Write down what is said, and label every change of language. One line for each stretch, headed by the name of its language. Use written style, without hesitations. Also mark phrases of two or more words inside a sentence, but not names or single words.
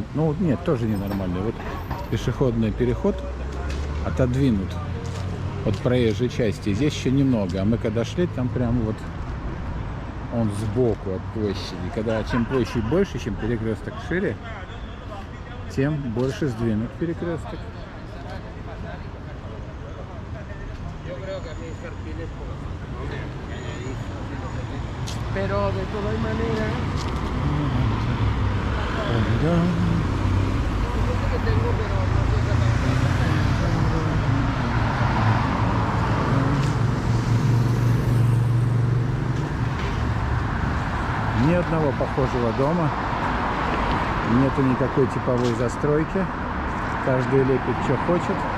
Russian: Ну нет, тоже ненормальный. Вот пешеходный переход отодвинут от проезжей части. Здесь еще немного. А мы когда шли, там прям вот он сбоку от площади. Когда чем площадь больше, чем перекресток шире, тем больше сдвинут перекресток.
Spanish: Pero de todas maneras, que tengo, pero no sé
Russian: Ни одного похожего дома, нету никакой типовой застройки, каждый лепит, что хочет.